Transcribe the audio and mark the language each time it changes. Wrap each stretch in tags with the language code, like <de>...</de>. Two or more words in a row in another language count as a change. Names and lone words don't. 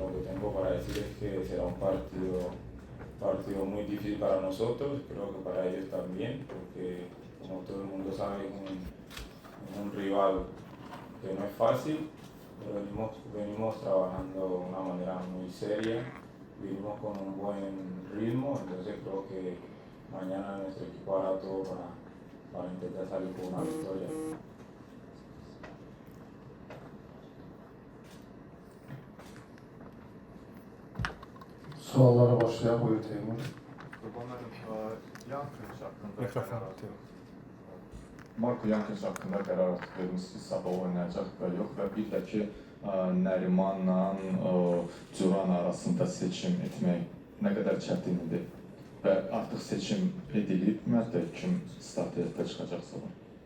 <es>que tengo para decir es que será un partido muy difícil para nosotros, creo que para ellos también, porque como todo el mundo sabe es un rival que no es fácil, pero venimos trabajando de una manera muy seria, venimos con un buen ritmo, entonces creo que mañana nuestro equipo hará todo para intentar salir con una victoria.</es> <az>Suallara başlayaq, buyur Teymur. Marko Yankins haqqında qərar artıq vermişsiniz, sabah oynayacaq və yox və bir də ki, Nərimanla Curan arasında seçim etmək nə qədər çətindir və artıq seçim edilib, ümumiyyətlə kim start heyətdə çıxacaqsa var.</az>